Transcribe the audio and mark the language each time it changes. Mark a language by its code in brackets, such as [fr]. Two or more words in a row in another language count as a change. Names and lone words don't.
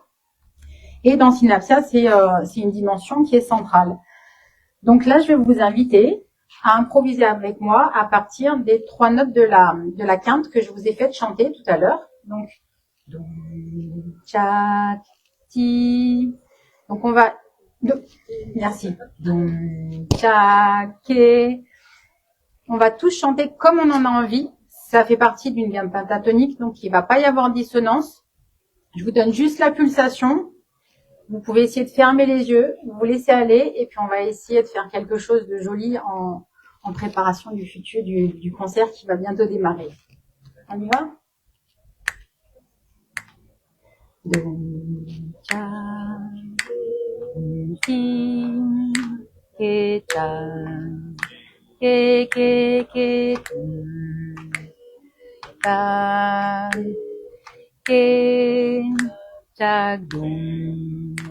[fr] Et dans Synapsia, c'est une dimension qui est centrale. Donc là, je vais vous inviter à improviser avec moi à partir des 3 notes de la quinte que je vous ai fait chanter tout à l'heure. Donc, dum, tchak, ti. Donc on va, merci. Dum, tchak, ke. On va tous chanter comme on en a envie. Ça fait partie d'une gamme pentatonique, donc il va pas y avoir de dissonance. Je vous donne juste la pulsation. Vous pouvez essayer de fermer les yeux, vous laisser aller, et puis on va essayer de faire quelque chose de joli en préparation du futur, du concert qui va bientôt démarrer. On y va? Dum, cha, ti, ke, cha, ke, dum, ta, ke, cha, dum,